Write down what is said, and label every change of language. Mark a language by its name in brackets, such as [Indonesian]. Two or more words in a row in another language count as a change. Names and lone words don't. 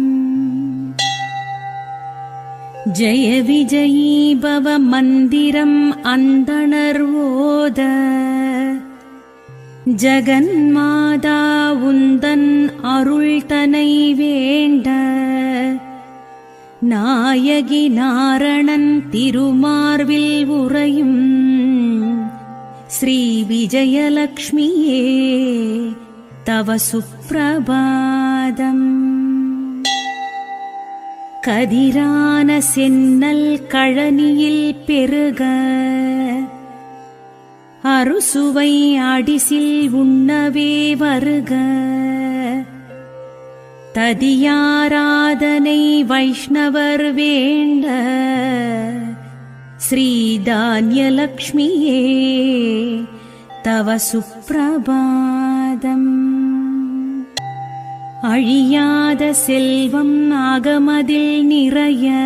[Sanskrit] जय विजयी भव [Tamil] மந்திரம் அந்தணர் ஓத, ஜகன்மாதா உந்தன் அருள் தனை வேண்ட. நாயகி நாரணன் திருமார்வில் உறையும், [Sanskrit] श्रीविजयलक्ष्म्ये तव सुप्रभातम् [Tamil] கதிரான சென்னல் கழனியில் பெருக அறுசுவை அடிசில் உண்ணவே வருக ததியாராதனை வைஷ்ணவர் வேண்ட [Sanskrit] श्रीधान्यलक्ष्म्यै तव सुप्रभातम् [Tamil] அழியாத செல்வம் ஆகமதில் நிறைய